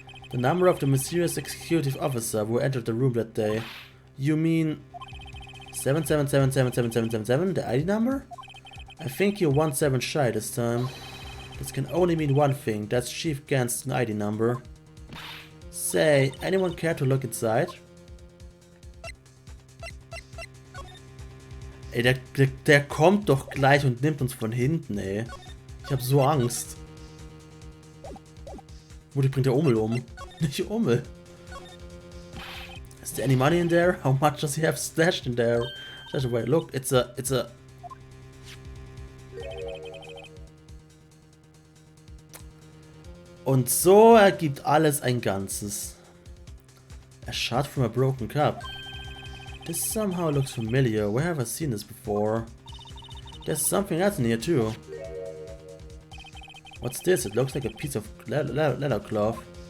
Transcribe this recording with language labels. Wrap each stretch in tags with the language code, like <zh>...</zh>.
<en>The number of the mysterious executive officer who entered the room that day. You mean 7777777, the ID number? I think you're 17 shy this time. This can only mean one thing, that's Chief Gant's ID number. Say, anyone care to look inside?</en> <de>Ey, der kommt doch gleich und nimmt uns von hinten, ey. Ich hab so Angst. Mutti bringt der Ummel um. Nicht Ummel.</de> <en>Is there any money in there? How much does he have stashed in there? Wait, look, it's a...</en> <de>Und so ergibt alles ein Ganzes.</de> <en>A shot from a broken cup. This somehow looks familiar. Where have I seen this before? There's something else in here too. What's this? It looks like a piece of leather cloth.</en>